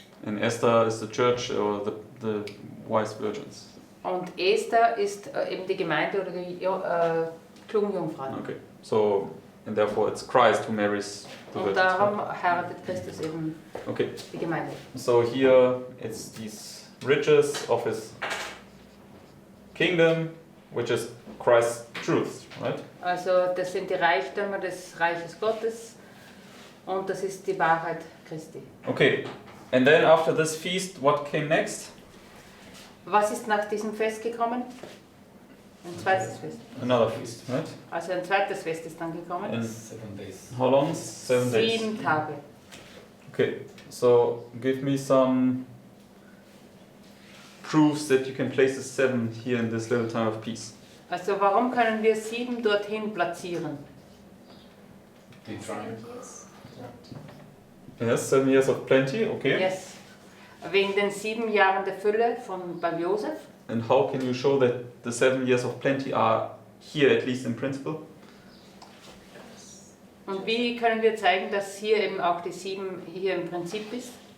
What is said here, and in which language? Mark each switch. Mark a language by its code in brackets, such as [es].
[en] And Esther is the church or the wise virgins. [de] und Esther ist eben die Gemeinde oder die klugen Jungfrauen. [en] Okay, so and therefore it's Christ who marries the [de] Und [en] virgins. [de] darum [en] right? [de] heiratet Christus eben [en] Okay, [de] die Gemeinde. [en] so here it's these riches of his kingdom, which is Christ's truth, right? [de] Also das sind die Reichtümer des Reiches Gottes und das ist die Wahrheit Christi. [en] Okay, and then after this feast, what came next? [de] Was ist nach diesem Fest gekommen? Ein zweites Fest. [en] Another feast, right? [de] Also ein zweites Fest ist dann gekommen. [en] And 7 days. how long? 7 days. [de] 7 Tage. [en] Okay, so give me some proofs that you can place a 7 here in this little time of peace. [de] Also warum können wir 7 dorthin platzieren? [en] The triumph. Yes, 7 years of plenty, okay. Yes. [de] Wegen den 7 Jahren der Fülle beim Josef. [en] And how can you show that the 7 years of plenty are here, at least in principle? [de] Und wie können wir zeigen, dass hier eben auch die 7 hier im Prinzip ist?